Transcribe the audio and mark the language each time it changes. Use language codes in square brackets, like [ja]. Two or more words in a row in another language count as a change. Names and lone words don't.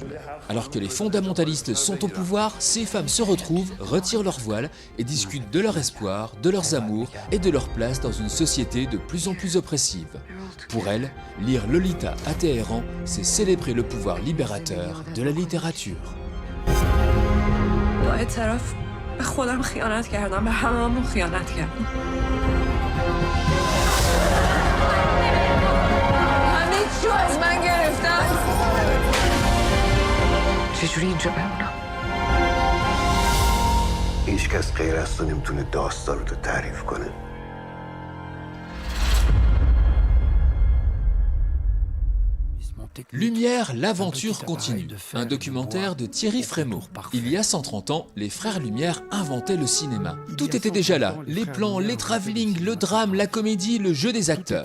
[fr] Alors que les fondamentalistes sont au pouvoir, ces femmes se retrouvent, retirent leur voile et discutent de leur espoir, de leurs amours et de leur place dans une société de plus en plus oppressive. Pour elles, lire Lolita à Téhéran, c'est célébrer le pouvoir libérateur de la littérature. [fa] به خودم خیانت کردم، به هممون خیانت کردم. همه چیو از من گرفتن. چجوری اینجا بمونم؟ هیچ کس غیر از تو نمیتونه داستان رو تعریف کنه. [fr] Lumière, l'aventure continue. Un documentaire de Thierry Frémaux. Il y a 130 ans, les frères Lumière inventaient le cinéma. Tout était déjà là. Les plans, les travelling, le drame, la comédie, le jeu des acteurs.